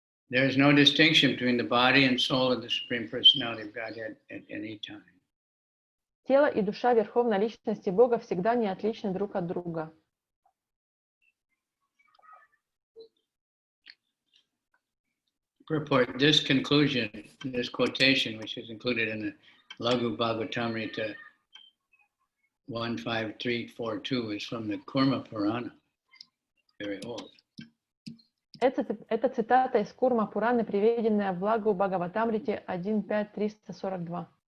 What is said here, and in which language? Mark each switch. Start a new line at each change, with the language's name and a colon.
English: There is no distinction between the body and soul of the Supreme Personality of Godhead at any time.
Russian: Тело и душа Верховной Личности Бога всегда не отличны друг от друга.
English: Purport: this conclusion, this quotation, which is included in the Lāghu-bhagavatamrita 15342, is from the Kurma Purana, very old.
Russian: Это цитата из Курма Пураны, приведенная в Лагу Бхагаватамрите 1.5.342.